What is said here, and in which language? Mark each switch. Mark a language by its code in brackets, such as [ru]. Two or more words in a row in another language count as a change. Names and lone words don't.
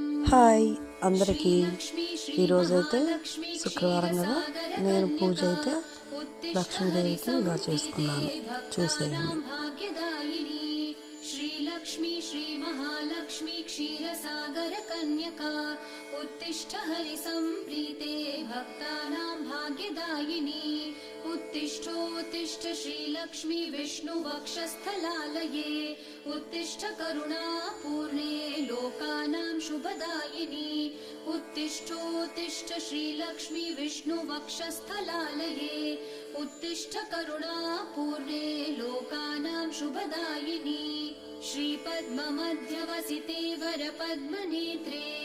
[te] హాయ్ అందరికీ. ఈరోజైతే శుక్రవారం కదా, నేను పూజ అయితే లక్ష్మీదేవికి ఇలా చేసుకున్నాను, చూసేయండి. [sa] श्रीलक्ष्मी श्रीमहालक्ष्मी क्षीरसागर कन्यका उत्तिष्ठ हरिसम्प्रीते भक्तानां भाग्यदायिनी उत्तिष्ठोत्तिष्ठ श्रीलक्ष्मी विष्णुवक्षस्थलालये उत्तिष्ठ करुणापूर्णे लोकानां शुभदायिनी उत्तिष्ठोत्तिष्ठ श्रीलक्ष्मी विष्णुवक्षस्थलालये उत्तिष्ठ करुणापूर्णे लोकानां शुभदायिनी श्रीपद्ममध्यवसिते वरपद्मनेत्रे